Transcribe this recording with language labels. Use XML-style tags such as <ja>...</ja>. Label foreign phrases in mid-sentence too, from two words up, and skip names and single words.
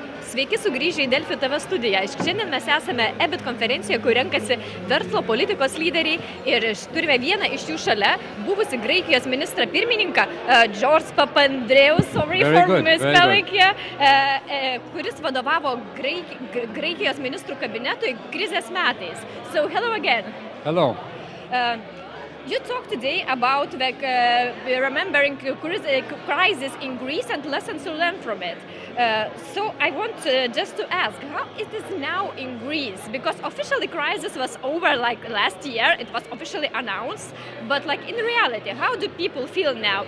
<lt>Sveiki sugrįžę į Delfi TV studiją. Šiandien mes esame EBIT konferencijoje, kur renkasi verslo politikos lyderiai ir turime vieną iš jų šalia, buvusi Graikijos ministrą pirmininką George Papandreou, kuris vadovavo Graikijos ministrų kabinetui krizės metais.</lt> <en>So, hello again. Hello. You talked today about remembering crisis in Greece and lessons to learn from it. So I want just to ask, how is this now in Greece? Because officially crisis was over like last year, it was officially announced, but like in reality, how do people feel now?</en>